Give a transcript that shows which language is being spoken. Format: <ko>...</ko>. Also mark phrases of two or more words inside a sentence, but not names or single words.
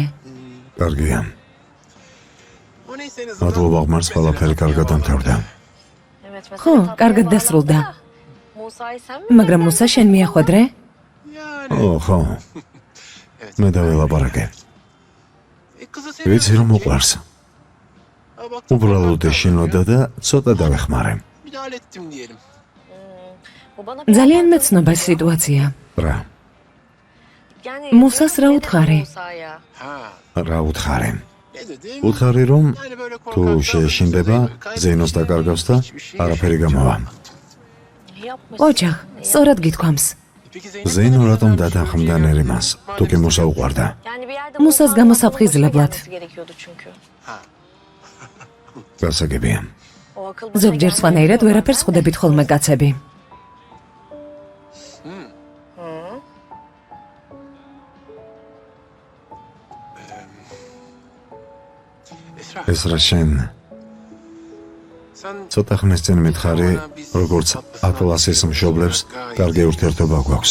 <ka>კარგია.</ka> <tr>O neyse en azından.</tr> <ka>მადლობა ღმერთს, ყველაფერი კარგად დამთავრდა. ხო, კარგად დასრულდა.</ka> <tr>Musa'yı sen mi?</tr> <ka>მაგრამ მუსა შენ მიახვედრე? ო, ხო. მე დაველაპარაკე.</ka> <tr>Kızı</tr> <ka>ვიცი რომ უყვარს. უბრალოდ ეშინოდა და ცოტა დავეხმარე.</ka> <tr>müdahale ettim diyelim.</tr> <ka>ძალიან მეცნობა სიტუაცია. რა? მუსას რა უთხარი? Ha. რა უთხარი?</ka> <tr>Ne dedim?</tr> <ka>უთხარი რომ</ka> <tr>Yani böyle</tr> <ka>თუ</ka> <tr>korkarsan</tr> <ka>შეეშინდება, ზეინოს დაკარგავს და არაფერი გამოვა. ოჯახ, სწორად გითქვამს.</ka> <tr>Peki Zeynep.</tr> <ka>ზეინო რატომ დათანხმდა ნერიმას? თუ კი მუსა უყვარდა. მუსას გამოსაფხიზლებლად.</ka> <tr>gerekiyordu çünkü.</tr> <ka>გასაგებია. ზოგჯერ სხვანაირად ვერაფერს ხვდებით ხოლმე კაცები. ეს რა შენ ცოტა ხნის წინ მითხარი, როგორც ატლასის მშობლებს კარგი ურთიერთობა გვაქვს.</ka>